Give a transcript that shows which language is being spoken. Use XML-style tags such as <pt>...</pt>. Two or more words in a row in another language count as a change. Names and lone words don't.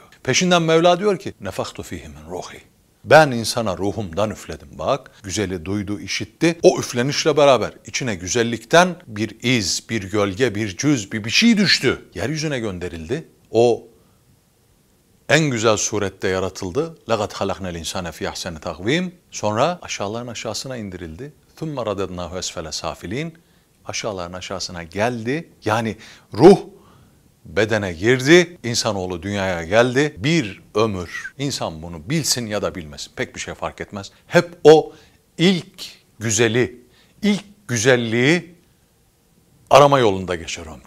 <tr>Peşinden Mevla diyor ki</tr> <ar>نفخت فيه من روحي.</ar> <tr>Ben insana ruhumdan üfledim bak. Güzeli duydu, işitti. O üflenişle beraber içine güzellikten bir iz, bir gölge, bir cüz, bir şey düştü. Yeryüzüne gönderildi. O en güzel surette yaratıldı.</tr> <ar>لَقَدْ خَلَقْنَا الْاِنْسَانَ فِي اَحْسَنِ تَقْوِيمٍ.</ar> <tr>Sonra aşağıların aşağısına indirildi.</tr> <ar>ثُمَّ رَدَدْنَاهُ اَسْفَلَ سَافِلِينَ.</ar> <tr>Aşağıların aşağısına geldi. Yani ruh bedene girdi, insanoğlu dünyaya geldi. Bir ömür, insan bunu bilsin ya da bilmesin, pek bir şey fark etmez. Hep o ilk güzeli, ilk güzelliği arama yolunda geçer ömrü.</tr>